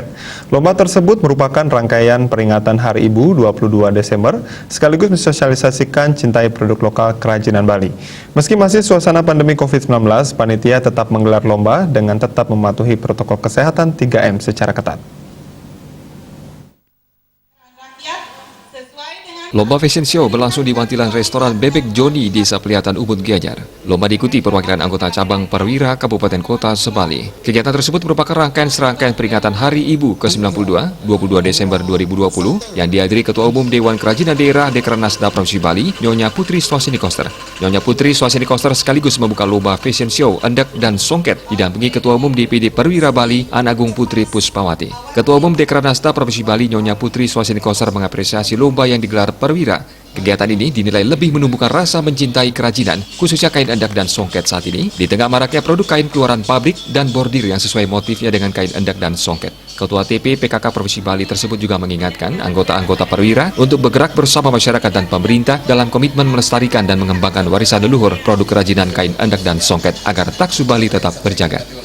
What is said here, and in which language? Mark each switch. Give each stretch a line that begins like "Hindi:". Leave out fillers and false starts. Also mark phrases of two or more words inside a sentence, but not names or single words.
Indonesian: Lomba tersebut merupakan rangkaian peringatan Hari Ibu 22 Desember sekaligus mensosialisasikan cintai produk lokal kerajinan Bali. Meski masih suasana pandemi COVID-19, panitia tetap menggelar lomba dengan tetap mematuhi protokol kesehatan 3M secara ketat. Lomba fashion show berlangsung di wantilan restoran Bebek Joni di Desa Pelihatan Ubud Gianyar. Lomba diikuti perwakilan anggota cabang perwira Kabupaten Kota Sebali. Kegiatan tersebut merupakan rangkaian serangkaian peringatan Hari Ibu ke-92, 22 Desember 2020, yang dihadiri Ketua Umum Dewan Kerajinan Daerah Dekranasda Provinsi Bali, Nyonya Putri Swasini Koster. Nyonya Putri Swasini Koster sekaligus membuka lomba fashion show endek dan songket, didampingi Ketua Umum DPD Perwira Bali, Anagung Putri Puspawati. Ketua Umum Dekranasda Provinsi Bali, Nyonya Putri Swasini Koster mengapresiasi lomba yang digelar perwira. Kegiatan ini dinilai lebih menumbuhkan rasa mencintai kerajinan, khususnya kain endek dan songket saat ini, di tengah maraknya produk kain keluaran pabrik dan bordir yang sesuai motifnya dengan kain endek dan songket. Ketua TP PKK Provinsi Bali tersebut juga mengingatkan anggota-anggota perwira untuk bergerak bersama masyarakat dan pemerintah dalam komitmen melestarikan dan mengembangkan warisan leluhur produk kerajinan kain endek dan songket agar taksu Bali tetap berjaga.